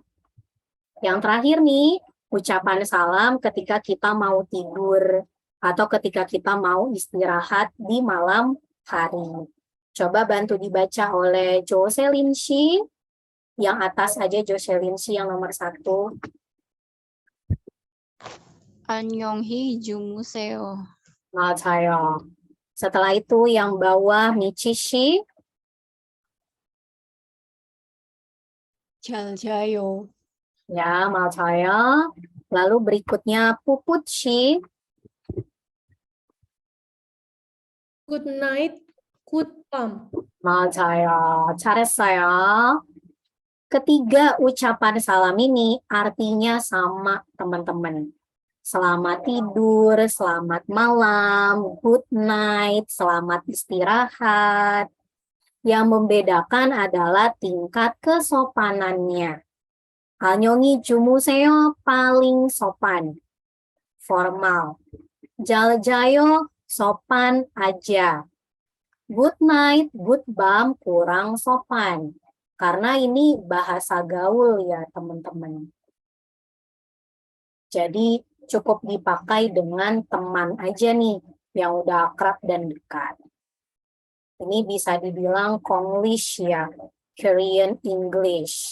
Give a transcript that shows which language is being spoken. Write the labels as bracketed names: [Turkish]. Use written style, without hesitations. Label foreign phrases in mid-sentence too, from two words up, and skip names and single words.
[Indonesian] Yang terakhir nih, ucapan salam ketika kita mau tidur atau ketika kita mau istirahat di malam hari. Coba bantu dibaca oleh Jocelyn Shi. Yang atas aja Jocelyn Shi yang nomor 1. [Korean] 안녕히 주무세요. 맞아요. [Indonesian] Setelah itu yang bawah Michi Shi. [Korean] 잘 자요. Ya, 맞아요. [Indonesian] Lalu berikutnya Puput Shi. [English] Good night, good 밤. [Korean] 맞아요. 잘했어요. [Indonesian] Ketiga ucapan salam ini artinya sama, teman-teman. Selamat tidur, selamat malam, [English] good night, [Indonesian] selamat istirahat. Yang membedakan adalah tingkat kesopanannya. [Korean] 안녕히 주무세요 [Indonesian] paling sopan, formal. [Korean] 잘 자요 [Indonesian] sopan aja. [English] Good night, good 밤 [Indonesian] kurang sopan. Karena ini bahasa gaul ya teman-teman. Jadi cukup dipakai dengan teman aja nih yang udah akrab dan dekat. Ini bisa dibilang Konglish ya, [English] Korean English.